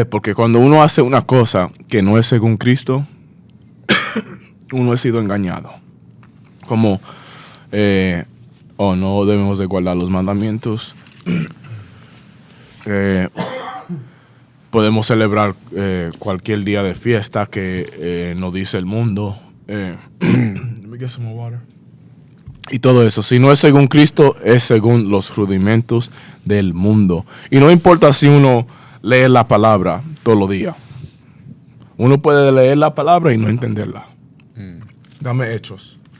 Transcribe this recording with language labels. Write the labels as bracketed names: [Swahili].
[Spanish] Porque cuando uno hace una cosa que no es según Cristo, uno ha sido engañado. Como, no debemos de guardar los mandamientos. Podemos celebrar cualquier día de fiesta que nos dice el mundo. [English] Let me get some more water. [Spanish] Y todo eso, si no es según Cristo, es según los rudimentos del mundo. Y no importa si uno lee la palabra todos los días. Uno puede leer la palabra y no entenderla. Dame Hechos.